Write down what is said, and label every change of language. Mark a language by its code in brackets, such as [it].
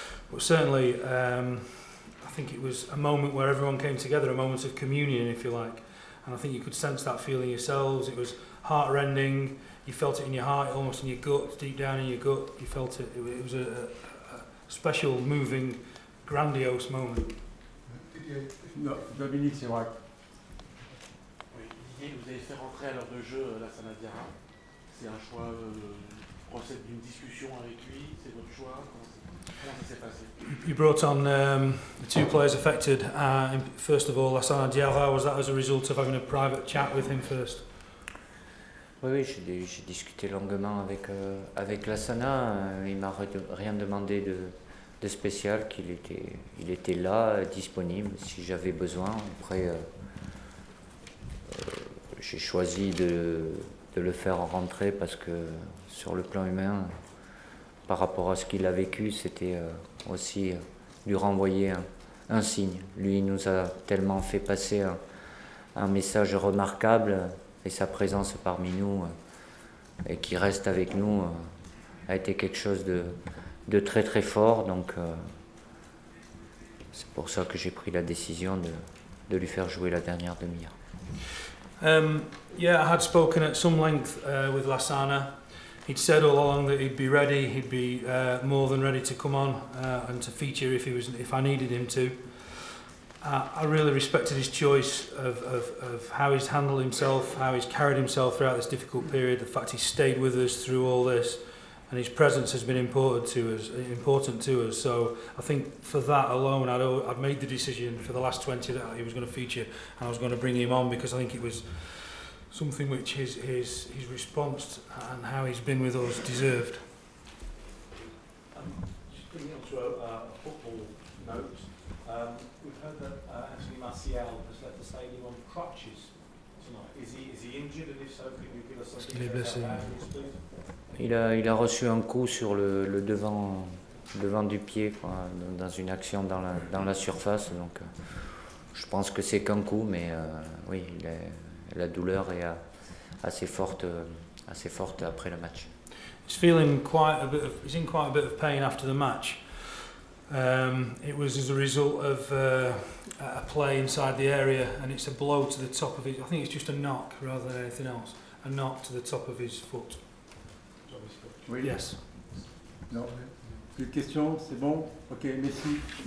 [en] But certainly, I think it was a moment where everyone came together, a moment of communion, if you like. And I think you could sense that feeling yourselves. It was heart-rending. You felt it in your heart, almost in your gut, deep down in your gut. You felt it. It was a special, moving, grandiose moment. [fr] Non, Dominique, c'est vrai. Oui, Didier, vous avez fait rentrer à l'heure de jeu Lassana Diarra. C'est un choix, procède d'une discussion avec lui, c'est votre choix. Comment ça s'est passé? [en] You brought on the two players affected. First of all, Lassana Diarra, was that as a result of having a private chat with him first? [fr] Oui, j'ai discuté longuement avec Lassana. Il m'a rien demandé de spécial, il était là, disponible si j'avais besoin. Après, j'ai choisi de le faire rentrer parce que sur le plan humain, par rapport à ce qu'il a vécu, c'était aussi lui renvoyer un signe. Lui, il nous a tellement fait passer un message remarquable, et sa présence parmi nous et qui reste avec nous a été quelque chose de très très fort. Donc c'est pour ça que j'ai pris la décision de lui faire jouer la dernière demi-heure. [en] Yeah, I had spoken at some length with Lassana. He'd said all along that he'd be ready, he'd be more than ready to come on and to feature if I needed him to. I really respected his choice of how he's handled himself, how he's carried himself throughout this difficult period, the fact he's stayed with us through all this, and his presence has been important to us. So I think for that alone, I'd made the decision for the last 20 that he was going to feature, and I was going to bring him on because I think it was something which his response and how he's been with us deserved. Just bringing on to a football note, we've heard that Anthony Martial has left the stadium on crutches tonight. Is he injured, and if so, can you give us some details about that, please? [fr] Il a reçu un coup sur le devant du pied, quoi, dans une action dans la surface. Donc, je pense que c'est qu'un coup, mais oui, la douleur est assez forte après le match. [en] He's in quite a bit of pain after the match. It was as a result of a play inside the area, and it's a blow to the top of his. I think it's just a knock rather than anything else. A knock to the top of his foot. [fr] Oui. [en] Yes. [fr] Non. Plus de questions, c'est bon? Ok, merci.